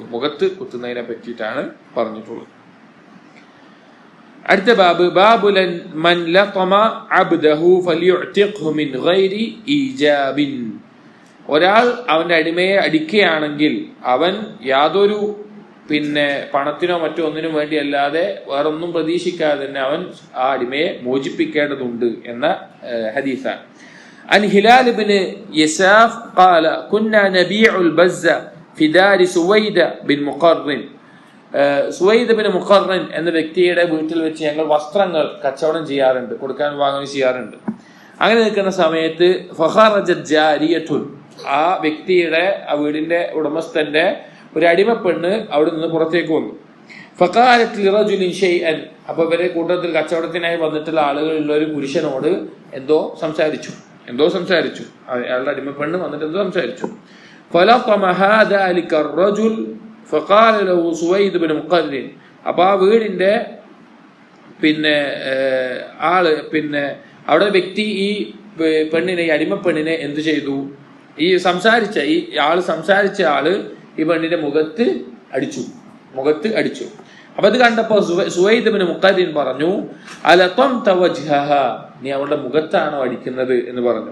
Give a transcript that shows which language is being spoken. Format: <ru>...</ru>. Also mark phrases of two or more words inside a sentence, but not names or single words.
<ml>മുഖത്ത് കുത്തുന്നതിനെ പറ്റിയിട്ടാണ് പറഞ്ഞിട്ടുള്ളത്. അടുത്ത</ml> <ar>باب من لطم عبده فليعتقه من غير إيجاب,</ar> <ml>ഒരാൾ അവന്റെ അടിമയെ അടിക്കുകയാണെങ്കിൽ അവൻ യാതൊരു പണത്തിനോ മറ്റോ ഒന്നിനും വേണ്ടി അല്ലാതെ വേറൊന്നും പ്രതീക്ഷിക്കാതെ തന്നെ അവൻ ആ അടിമയെ മോചിപ്പിക്കേണ്ടതുണ്ട് എന്ന ഹദീസാണ്.</ml> <ar>عن هلال بن يساف قال كنا نبيع البز في دار سويد بن مقرن,</ar> <ml>സുവൈദ് ബിൻ മുഖർറൻ എന്ന വ്യക്തിയുടെ വീട്ടിൽ വെച്ച് ഞങ്ങൾ വസ്ത്രങ്ങൾ കച്ചവടം ചെയ്യാറുണ്ട്, കൊടുക്കാൻ വാങ്ങുകയും ചെയ്യാറുണ്ട്. അങ്ങനെ നിൽക്കുന്ന സമയത്ത്</ml> <ar>فخرجت جارية,</ar> <ml>ആ വ്യക്തിയുടെ, ആ വീടിന്റെ ഉടമസ്ഥന്റെ ഒരു അടിമപ്പെണ്ണ് അവിടെ നിന്ന് പുറത്തേക്ക് വന്നു.</ml> <ar>فقالت لرجل شيئا,</ar> <ml>അപ്പൊ ഇവരെ കൂട്ടത്തിൽ കച്ചവടത്തിനായി വന്നിട്ടുള്ള ആളുകളുള്ള ഒരു പുരുഷനോട് എന്തോ സംസാരിച്ചു. അയാളുടെ അടിമപ്പെണ്ണ് വന്നിട്ട് എന്തോ സംസാരിച്ചു.</ml> <ar>فلطمها ذلك الرجل فقال له سويد بن مقرن,</ar> <ml>അപ്പൊ ആ വീടിന്റെ ആള് അവിടെ വ്യക്തി ഈ പെണ്ണിനെ, ഈ അടിമപ്പെണ്ണിനെ എന്ത് ചെയ്തു? ഈ സംസാരിച്ച ആള് ഈ പെണ്ണിന്റെ മുഖത്ത് അടിച്ചു. അപ്പൊ അത് കണ്ടപ്പോ സുവൈദ് ഇബ്നു മുഖരിൻ പറഞ്ഞു,</ml> <ar>ألطمت وجهها,</ar> <ml>നീ അവളുടെ മുഖത്താണോ അടിക്കുന്നത് എന്ന് പറഞ്ഞു.</ml>